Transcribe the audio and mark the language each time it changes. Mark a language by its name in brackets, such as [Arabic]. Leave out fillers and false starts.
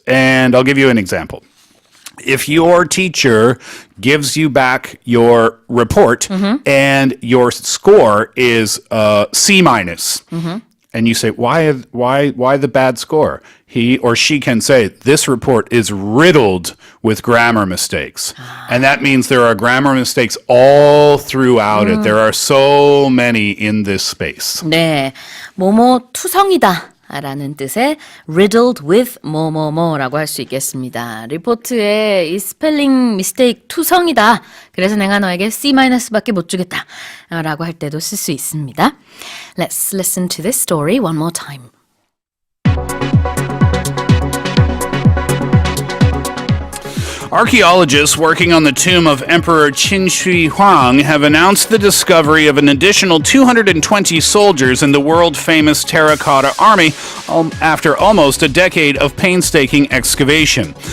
[English] And i'll give you an example. If your teacher gives you back your report and your score is C minus, and you say, why the bad score? He or she can say, this report is riddled with grammar mistakes. And that means there are grammar mistakes all throughout it. There are so many in this space. [Korean] 네, 뭐뭐 투성이다. 라는 뜻의 [English] riddled with [Korean] 뭐뭐뭐라고 할 수 있겠습니다. 리포트에 이 [English] 스펠링 미스테이크 [Korean] 투성이다. 그래서 내가 너에게 C-밖에 못 주겠다. 라고 할 때도 쓸 수 있습니다. [English] Let's listen to this story one more time. Archaeologists working on the tomb of Emperor Qin Shi Huang have announced the discovery of an additional 220 soldiers in the world-famous terracotta army after almost a decade of painstaking excavation.